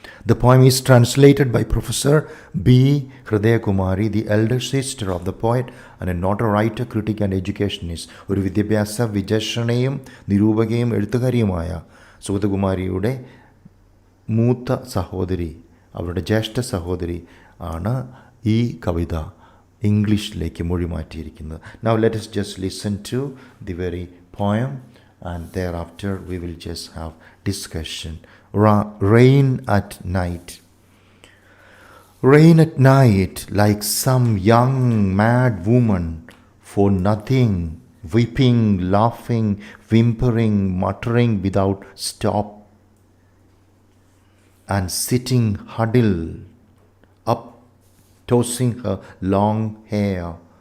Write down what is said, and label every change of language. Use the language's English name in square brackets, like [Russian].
[English] The poem is translated by Professor B. Hridayakumari, the elder sister of the poet and a noted writer, critic and educationist. [Malayalam] ഒരു വിദ്യാഭ്യാസ വിചക്ഷണയും നിരൂപകയും എഴുത്തുകാരിയുമായ സുഗതകുമാരിയുടെ മൂത്ത സഹോദരി, അവരുടെ ജ്യേഷ്ഠ സഹോദരി ആണ് ഈ കവിത ഇംഗ്ലീഷിലേക്ക് മൊഴി മാറ്റിയിരിക്കുന്നത്. [English] Now let us just listen to the very poem, and thereafter we will just have discussion. Rain at night. Rain at night, like some young mad woman, for nothing, weeping, laughing, whimpering, muttering without stop, and sitting huddled up, tossing her long hair.